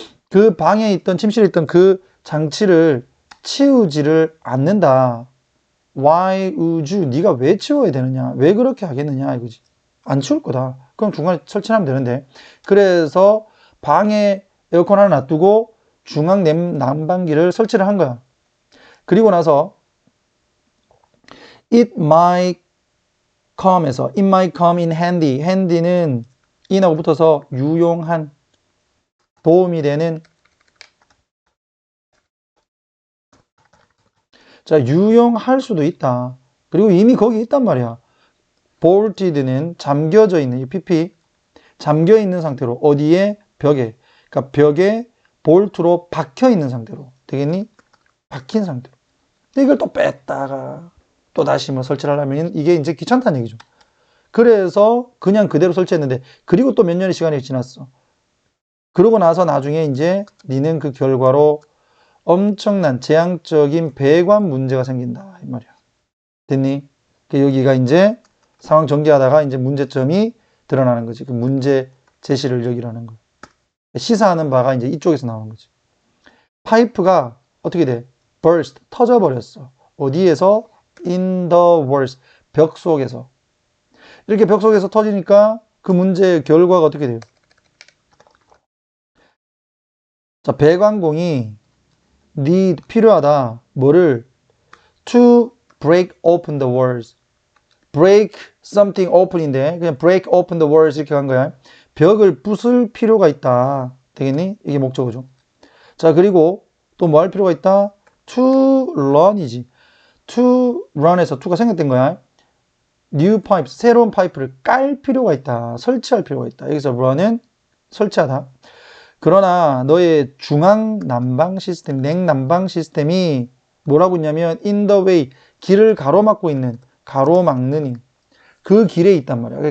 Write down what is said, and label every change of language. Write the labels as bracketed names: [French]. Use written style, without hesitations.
[Korean] 그 방에 있던 침실에 있던 그 장치를 치우지를 않는다. [English] Why would you? [Korean] 네가 왜 치워야 되느냐? 왜 그렇게 하겠느냐 이거지. 안 치울 거다. 그럼 중간에 설치하면 되는데. 그래서 방에 에어컨 하나 놔두고 중앙 난방기를 설치를 한 거야. 그리고 나서 [English] it might come에서 it might come in handy. [Korean] handy는 in하고 붙어서 유용한, 도움이 되는. 자, 유용할 수도 있다. 그리고 이미 거기 있단 말이야. bolted는 잠겨져 있는, 이 pp 잠겨 있는 상태로, 어디에? 벽에. 그러니까 벽에 볼트로 박혀 있는 상태로. 되겠니? 박힌 상태로. 근데 이걸 또 뺐다가 또 다시 뭐 설치를 하려면 이게 이제 귀찮다는 얘기죠. 그래서 그냥 그대로 설치했는데, 그리고 또 몇 년의 시간이 지났어. 그러고 나서 나중에 이제 니는 그 결과로 엄청난 재앙적인 배관 문제가 생긴다 이 말이야. 됐니? 여기가 이제 상황 전개하다가 이제 문제점이 드러나는 거지. 그 문제 제시를 여기라는 거. 시사하는 바가 이제 이쪽에서 나오는 거지. 파이프가 어떻게 돼? burst, 터져버렸어. 어디에서? [English] in the walls, 벽 속에서. [Korean] 이렇게 벽 속에서 터지니까 그 문제의 결과가 어떻게 돼요? 자, 배관공이 need, 필요하다. [English] 뭐를? to break open the walls. break something open인데 그냥 break open the walls 이렇게 간 거야. [Korean] 벽을 부술 필요가 있다. 되겠니? 이게 목적어죠. 자, 그리고 또 뭐 할 필요가 있다? [English] to run이지. [Korean] to run에서 to가 생략된 거야. new pipes, 새로운 파이프를 깔 필요가 있다. 설치할 필요가 있다. 여기서 run은 설치하다. 그러나 너의 중앙 난방 시스템, 냉난방 시스템이 뭐라고 있냐면 [English] in the way, [Korean] 길을 가로막고 있는, 가로막는, 그 길에 있단 말이야.